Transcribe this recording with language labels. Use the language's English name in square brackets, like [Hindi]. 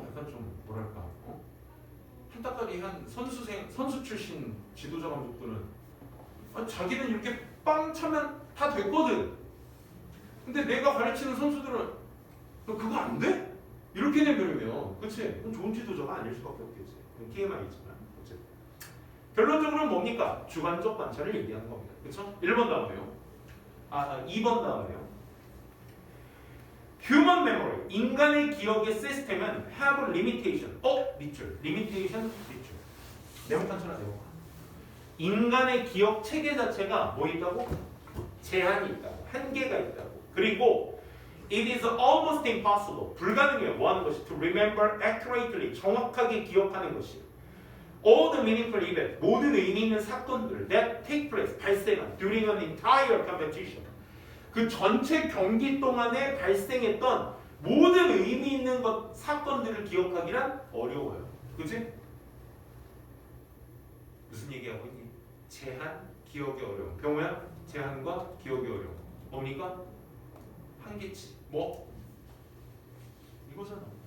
[Korean] 약간 좀 뭐랄까, 한따까리한 선수 출신 지도자 감독들은 자기는 이렇게 빵 차면 다 됐거든. 근데 내가 가르치는 선수들은 그거 안 돼? 이렇게 내버리면, 그치? 좋은 지도자가 아닐 수밖에 없겠지. TMI지만. 결론적으로는 뭡니까? 주관적 관찰을 얘기하는 겁니다. 그렇죠? 1번 나오네요. 2번 나오네요. [English] Human memory, [Korean] 인간의 기억의 시스템은 [English] have limitation. [Korean] 밑줄. limitation, 밑줄. 네모칸 쳐라, 네모칸. 인간의 기억 체계 자체가 뭐 있다고? 제한이 있다고. 한계가 있다고. 그리고 [English] it is almost impossible. [Korean] 불가능해요. 뭐 하는 것이? [English] To remember accurately. [Korean] 정확하게 기억하는 것이. [English] All the meaningful events, [Korean] 모든 의미 있는 사건들 [English] that take place, [Korean] 발생한 [English] during an entire competition. [Korean] 그 전체 경기 동안에 발생했던 모든 의미 있는 사건들을 기억하기란 어려워요. 그치? 무슨 얘기하고 있니? 제한, 기억의 어려움. 병호야? 제한과 기억의 어려움. 뭡니까? 한계치. 뭐? 이거잖아.